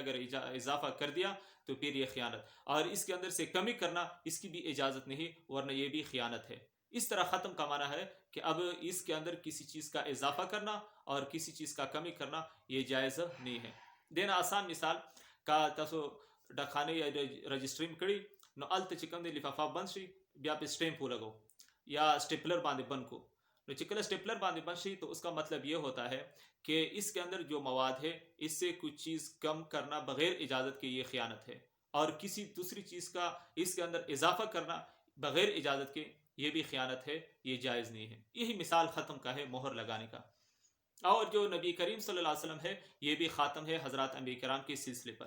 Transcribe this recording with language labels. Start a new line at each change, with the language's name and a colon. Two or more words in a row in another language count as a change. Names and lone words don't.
Urdu: اگر اضافہ کر دیا تو پھر یہ خیانت، اور اس کے اندر سے کمی کرنا، اس کی بھی اجازت نہیں، ورنہ یہ بھی خیانت ہے۔ اس طرح ختم کا معنی ہے کہ اب اس کے اندر کسی چیز کا اضافہ کرنا اور کسی چیز کا کمی کرنا یہ جائز نہیں ہے۔
Pashto: دینا آسان مثال کا تاسو ډکخانه یا رجسٹریم کړي، نو الته چې کوم دی لفافه بند شي، بیا په سټیمپ ولګو یا سټیپلر باندې بند کو، نو چې کله سټیپلر باندې بند شي
Urdu: تو اس کا مطلب یہ ہوتا ہے کہ اس کے اندر جو مواد ہے، اس سے کچھ چیز کم کرنا بغیر اجازت کے یہ خیانت ہے، اور کسی دوسری چیز کا اس کے اندر اضافہ کرنا بغیر اجازت کے یہ بھی خیانت ہے، یہ جائز نہیں ہے۔ یہی مثال ختم کا ہے، مہر لگانے کا۔ اور جو نبی کریم
Arabic: صلی اللہ علیہ وسلم
Urdu: ہے، یہ بھی خاتم ہے حضرات انبیاء کرام کے سلسلے پر۔